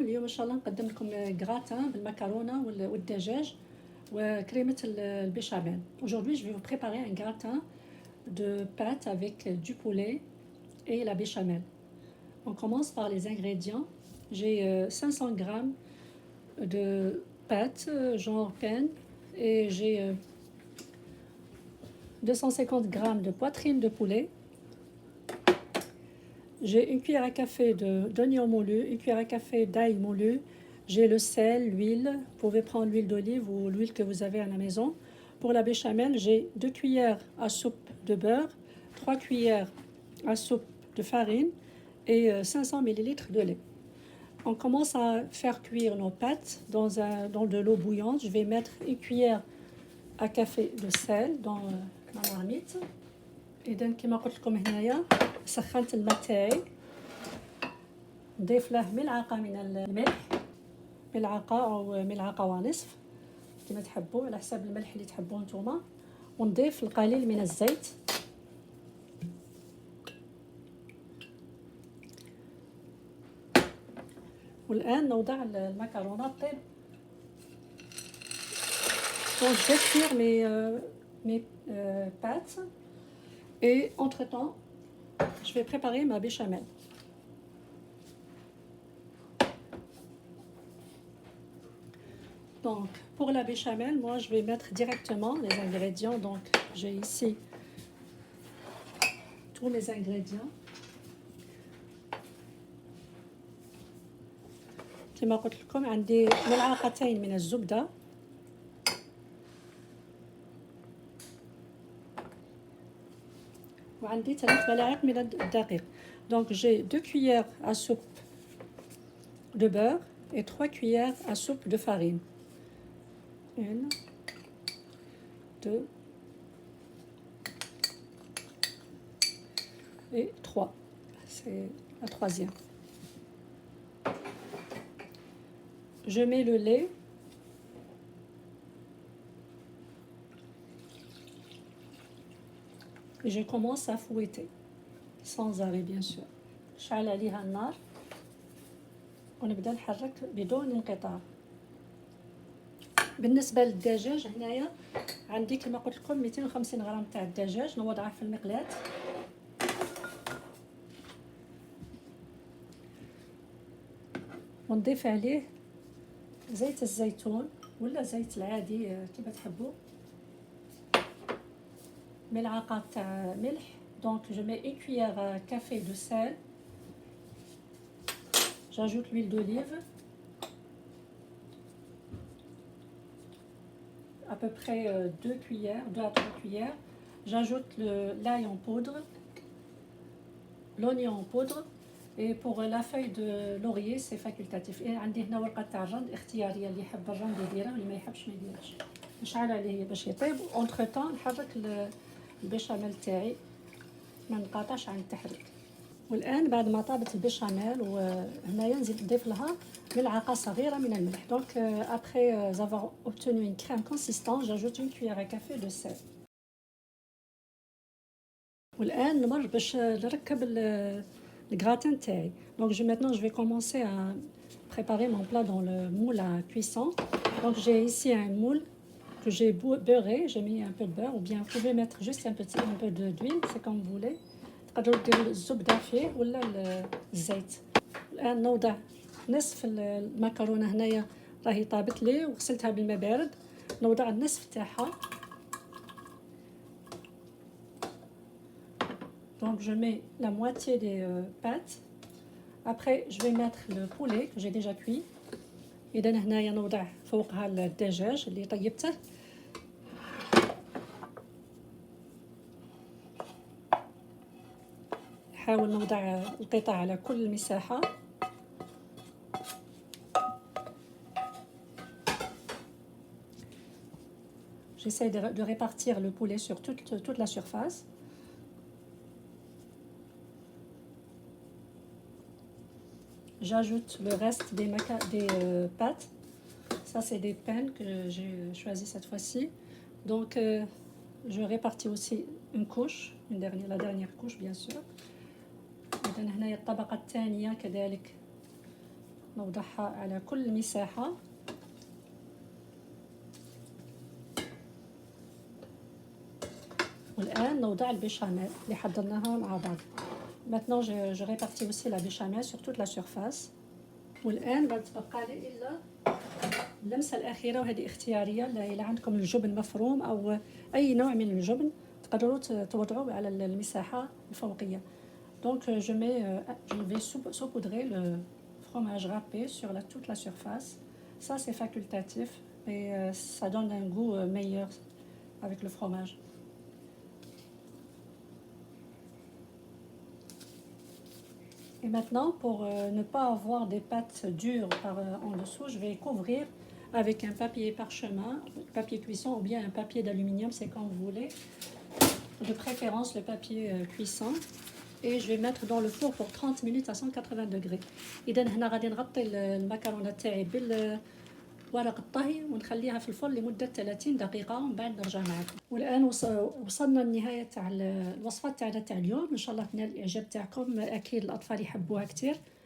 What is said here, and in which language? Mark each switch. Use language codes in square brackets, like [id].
[ar] اليوم ان شاء الله نقدم لكم غراتان بالمكرونه والدجاج وكريمه البيشاميل. [fr] Aujourd'hui, je vais vous préparer un gratin de pâtes avec du poulet et la béchamel. On commence par les ingrédients. J'ai 500 grammes de pâtes genre pain et j'ai 250 grammes de poitrine de poulet. J'ai une cuillère à café d'oignon moulu, une cuillère à café d'ail moulu. J'ai le sel, l'huile. Vous pouvez prendre l'huile d'olive ou l'huile que vous avez à la maison. Pour la béchamel, j'ai 2 cuillères à soupe de beurre, 3 cuillères à soupe de farine et 500 ml de lait. On commence à faire cuire nos pâtes dans de l'eau bouillante. Je vais mettre une cuillère à café de sel dans la marmite. [ar] إذا كما قلت لكم هنايا سخنت الماء تاعي، نضيف له ملعقة من الملح، ملعقة أو ملعقة ونصف كما تحبوا على حساب الملح اللي تحبوه نتوما، ونضيف القليل من الزيت. والآن نوضع المكرونة طيب. [fr] Donc je vais cuire mes pâtes. Et entre-temps, je vais préparer ma béchamel. Donc, pour la béchamel, moi, je vais mettre directement les ingrédients. Donc, j'ai ici tous mes ingrédients. [ar] كما قلت لكم عندي ملعقتين من الزبدة، وعندي 3 ملاعق من الدقيق. [fr] Donc j'ai 2 cuillères à soupe de beurre et 3 cuillères à soupe de farine. 1, 2 et 3. C'est la troisième. Je mets le lait. Et je commence à fouetter sans arrêt bien sûr. [ar] شعل عليها النار ونبدا نحرك بدون انقطاع. بالنسبه للدجاج هنايا عندي كما قلت لكم 250 غرام تاع الدجاج نوضعه في المقلاة. ونضيف عليه زيت الزيتون ولا زيت العادي كما تحبوا، ملعقة تاع ملح. [fr] Donc je mets une cuillère à café de sel. J'ajoute l'huile d'olive, à peu près 2 cuillères, 2 à 3 cuillères. J'ajoute l'ail en poudre, l'oignon en poudre. Et pour la feuille de laurier, c'est facultatif. Et [ar] عندي هنا ورقة تاع الرند اختيارية، اللي يحب الرند يديره واللي ما يحبش ما يديرهش. نشعل عليه باش يطيب. [fr] اونتر طون [ar] نحرك البيشاميل تاعي ما نقاطعش عن التحريك. والان بعد ما طابت البيشاميل وهنايا نزيد نضيف لها ملعقه صغيره من الملح. دونك [fr] après avoir obtenu une crème consistante, j'ajoute une cuillère à café de sel. [ar] والان نمر باش نركب الغراتان تاعي. [fr] Donc maintenant je vais commencer à préparer mon plat dans le moule à cuisson. Donc j'ai ici un moule que j'ai beurré, j'ai mis un peu de beurre, ou bien vous pouvez mettre juste un peu d'huile, c'est comme vous voulez. [ar] تقدروا ديروا الزبده فيه ولا الزيت. الان نوضع نصف المكرونه هنايا راهي طابت لي وغسلتها بالماء بارد، نوضع النصف تاعها. [fr] Donc je mets la moitié des pâtes. Après je vais mettre le poulet que j'ai déjà cuit. [ar] إذا هنايا نوضع فوقها الدجاج اللي طيبته. نحاول نوضع القطع على كل المساحة. [fr] J'essaie de répartir le poulet sur toute la surface. J'ajoute le reste des pâtes. Ça c'est des pains que j'ai choisi cette fois-ci. Donc je répartis aussi une couche, la dernière couche bien sûr. [ar] إذن هنايا الطبقة الثانية كذلك نوضعها على كل مساحة. والآن نوضع البيشاميل اللي حضرناها مع بعض. [fr] Maintenant je répartis aussi la béchamel sur toute la surface. [ar] والآن ما تبقى لي إلا اللمسة الأخيرة، وهذه اختيارية. إذا عندكم الجبن مفروم أو أي نوع من الجبن تقدروا توضعوه على المساحة الفوقية. [fr] Donc je vais saupoudrer le fromage râpé sur toute la surface. Ça c'est facultatif et ça donne un goût meilleur avec le fromage. Et maintenant, pour ne pas avoir des pâtes dures en dessous, je vais couvrir avec un papier parchemin, papier cuisson ou bien un papier d'aluminium, c'est comme vous voulez. De préférence le papier cuisson. Et je vais mettre dans le four pour 30 minutes à 180 degrés. [ar] إذا هنا غادي نغطي المكرونة تاعي بالورق الطهي ونخليها في الفرن لمدة 30 دقيقة ومن بعد نرجع معكم. والآن وصلنا للنهاية تاع الوصفة تاعنا تاع اليوم. إن شاء الله تنال الإعجاب تاعكم، أكيد الأطفال يحبوها كتير.